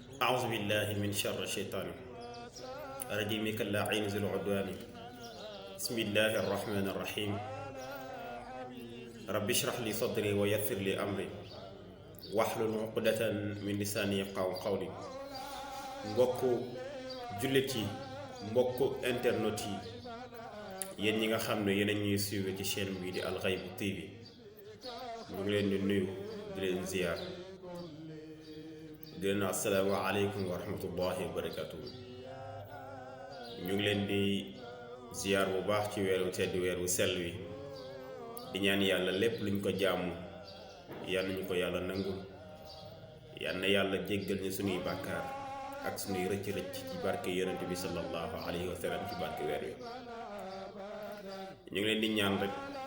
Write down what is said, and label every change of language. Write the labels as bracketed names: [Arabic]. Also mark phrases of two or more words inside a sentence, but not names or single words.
[Arabic] أعوذ بالله من شر الشيطان الرجيم كاللاعين ذي العدوان بسم الله الرحمن الرحيم رب اشرح لي صدري ويسر لي أمري واحلل عقدة من لساني يفقهوا قولي [Wolof] mbokku jullit yi mbokku internet yi yéen ñi nga xam ne yéen a ñuy suivre ci chaîne bii di Al Haïbou TV ñu ngi leen di nuyu di leen ziar di leen [Arabic] السلام عليكم ورحمة الله وبركاته [Wolof] ñu ngi leen di ziar bu baax ci weeru tedd weeru sell wi di ñaan yàlla lépp luñ ko jaamu yal nañu ko yàlla nangul yal na yàlla jéggal ñu suñuy bàkkaar ak suñuy rëcc-rëcc ci barke yonent bi [Arabic] صلى الله عليه وسلم [Wolof] ci barke weer wi ñu ngi leen di ñaan rek